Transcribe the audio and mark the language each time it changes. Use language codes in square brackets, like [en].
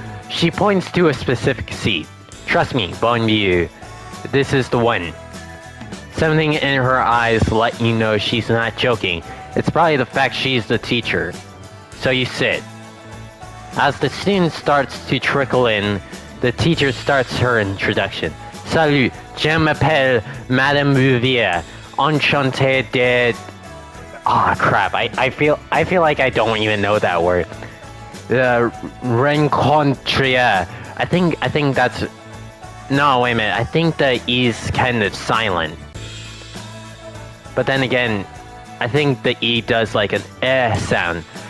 [en] She points to a specific seat. Trust me, [fr] bon vieux. [en] This is the one. Something in her eyes let you know she's not joking. It's probably the fact she's the teacher. So you sit. As the student starts to trickle in, the teacher starts her introduction. [fr] Salut, je m'appelle Madame Bouvier. Enchanté de... [en] Ah, crap. I feel like I don't even know that word. Rencontre. I think that's... No, wait a minute. I think the E's kind of silent. But then again, I think the E does like an eh sound.